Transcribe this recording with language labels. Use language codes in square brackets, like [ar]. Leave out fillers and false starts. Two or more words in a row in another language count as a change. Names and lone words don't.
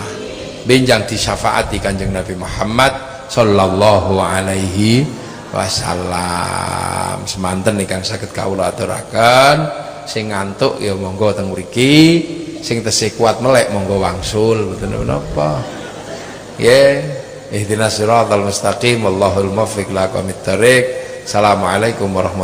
[jv] Benjang disyafaati Kanjeng Nabi Muhammad [ar] صلى الله عليه وسلم. [jv] Semanten ingkang saged kawula aturaken sing ngantuk ya monggo teng mriki, sing tesih kuat melek monggo wangsul, mboten menapa. [ar] اهدنا الصراط المستقيم، والله الموفق إلى أقوم الطريق. السلام عليكم ورحمة الله